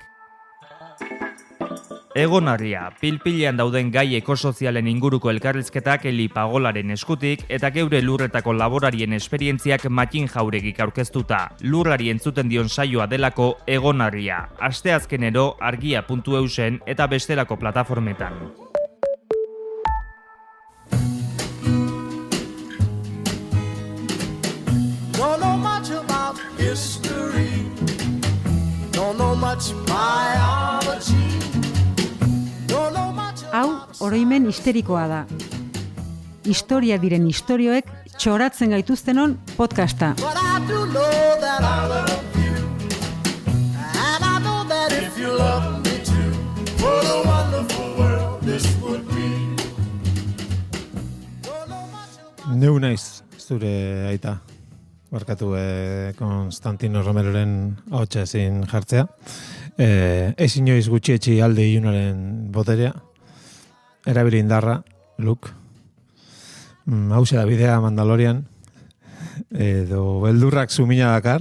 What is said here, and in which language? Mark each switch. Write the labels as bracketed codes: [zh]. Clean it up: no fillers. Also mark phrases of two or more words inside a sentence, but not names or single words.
[eu] Egonarria, pilpilean dauden gai ekosozialen inguruko elkarrizketak Eli Pagolaren eskutik eta geure lurretako laborarien esperientziak Matin Jauregik aurkeztuta. Lurrari entzuten dion saioa delako Egonarria. Asteazkenero argia.eusen eta bestelako plataformetan. [en] Don't know much about history. Don't know much biology. Don't know much [eu] Hau, oroimen histerikoa da. Historia diren istorioek txoratzen gaituztenon podcasta. [en] but I do know that I love you. And I know that if you love me too, what a wonderful world this would be. Don't know much about [eu] Neu naiz zure aita. Barkatu Konstantino Romeroren ahotsa ezin jartzea. Ez inoiz gutxietxi alde ilunaren boterea. Erabili indarra, Luke. Hauze da bidea Mandalorian. Edo beldurrak sumina dakar.